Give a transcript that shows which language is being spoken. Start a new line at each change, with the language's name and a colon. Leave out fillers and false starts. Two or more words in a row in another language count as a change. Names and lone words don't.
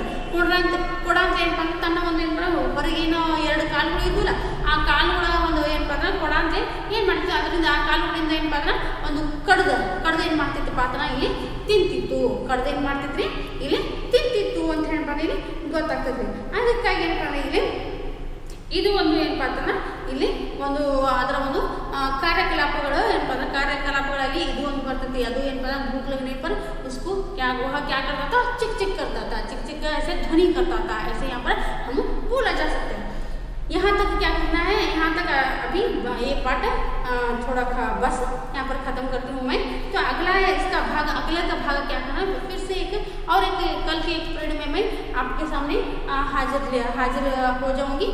Kannada: ಕೊಡಂತ ಏನಪ್ಪ ಅಂದ್ರೆ ತನ್ನ ಒಂದು ಏನಪ್ಪ ಹೊರಗೇನೋ 2 ಕಾಲುಗಳು ಇದ್ದಿಲ್ಲ, ಆ ಕಾಲುಗಳ ಒಂದು ಏನಪ್ಪ ಅಂದ್ರೆ ಕೊಡಂತೆ ಏನು ಮಾಡ್ತಿತ್ತು, ಅದರಿಂದ ಆ ಕಾಲುಗಳಿಂದ ಏನಪ್ಪ ಅಂದ್ರೆ ಒಂದು ಕಡ್ದು ಏನು ಮಾಡ್ತಿತ್ತಪ್ಪ ಅಂತನ ಇಲ್ಲಿ ತಿಂತಿತ್ತು. ಕಡ್ದು ಏನು ಮಾಡ್ತಿದ್ರಿ? ಇಲ್ಲಿ ತಿಂತಿತ್ತು ಅಂತ ಏನಪ್ಪ ಇಲ್ಲಿ ಗೊತ್ತಾಗ್ತದೆ. ಅದಕ್ಕಾಗಿ ಏನಪ್ಪ ಅಂದ್ರೆ ಇಲ್ಲಿ ಇದು ಒಂದು ಏನಪ್ಪ ಅಂತಂದ್ರೆ ಇಲ್ಲಿ ಒಂದು ಅದರ ಒಂದು ಕಾರ್ಯಕಲಾಪಗಳು ಏನಪ್ಪ ಅಂದ್ರೆ ಕಾರ್ಯಕಲಾಪಗಳಲ್ಲಿ ಇದು ಒಂದು बರ್ತೈತಿ. ಅದು ಏನಪ್ಪ ಅಂದ್ರೆ
Hindi: भूख लगने पर उसको वह क्या करता था? चिक करता था, चिक ऐसे ध्वनि करता था। ऐसे यहाँ पर हम बोला जा सकते हैं। यहाँ तक क्या करना है, यहाँ तक अभी ये पार्ट थोड़ा बस यहाँ पर ख़त्म करती हूँ मैं। तो अगला है इसका भाग, अगले का भाग क्या करना है फिर से एक कल के एक पीरियड में मैं आपके सामने हाजिर हो जाऊँगी।